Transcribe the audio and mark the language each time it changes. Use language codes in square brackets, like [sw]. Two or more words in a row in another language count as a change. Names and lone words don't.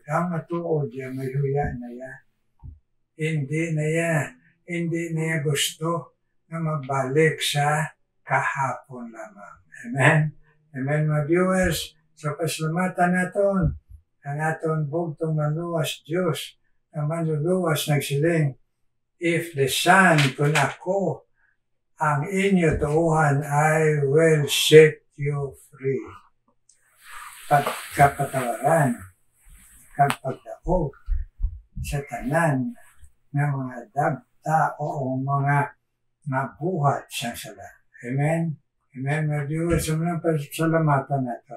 [hil] Ang matuod yan, may huya na yan. Hindi na gusto na magbalik sa kahapon lamang. Amen? Amen, mga viewers. So, pasalamatan naton ang aton bugtong manluwas Diyos, ang manluluwas nagsiling, [en] if the Son, [hil] kung ako, ang inyo tuuhan, [en] I will set you free. [hil] Kapatawaran, kapagdaog sa tanan ng mga dagta o mga mabuhat sa sala. Amen? Amen, mga viewers. Salamatan natin.